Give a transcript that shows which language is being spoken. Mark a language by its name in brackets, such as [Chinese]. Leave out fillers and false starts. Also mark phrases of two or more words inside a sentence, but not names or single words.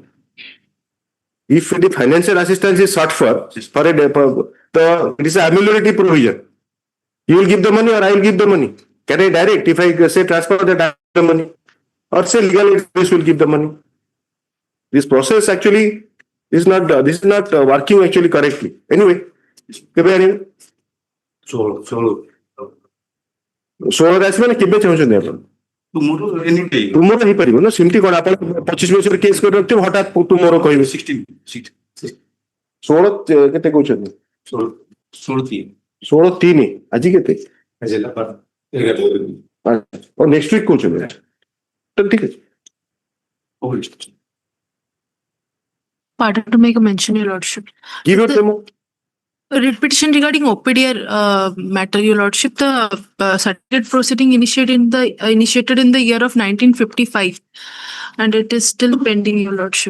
[English] If the financial assistance is sought for a day, it is a ameliorative provision. You will give the money or I will give the money. Can I direct? If I say transfer that I give the money, or say legal advice will give the money. This process actually is not working actually correctly. Anyway, [Odia] ଷୋହଳରେ ଆସିବେ ନା କେବେ ଚାହୁଁଛନ୍ତି ଆପଣ? [English] Tomorrow, any day. [Odia] ତୁମର ହେଇପାରିବ ନା ସେମିତି କଣ ଆପଣ 25 ବର୍ଷରେ କେସ୍ କରି ରଖିଥିବେ ହଠାତ୍ ତୁମର କହିବେ 16. 16 କେତେ କହୁଛନ୍ତି? 16/3 ଆଜି କେତେ? [English] next week [Odia] କହୁଛନ୍ତି ତ ଠିକ ଅଛି। [English] Pardon to make a mention, Your Lordship. Give your demo. Writ petition regarding OPDR matter, Your Lordship. The certificate proceeding initiated in the year of 1955, and it is still pending, Your Lordship.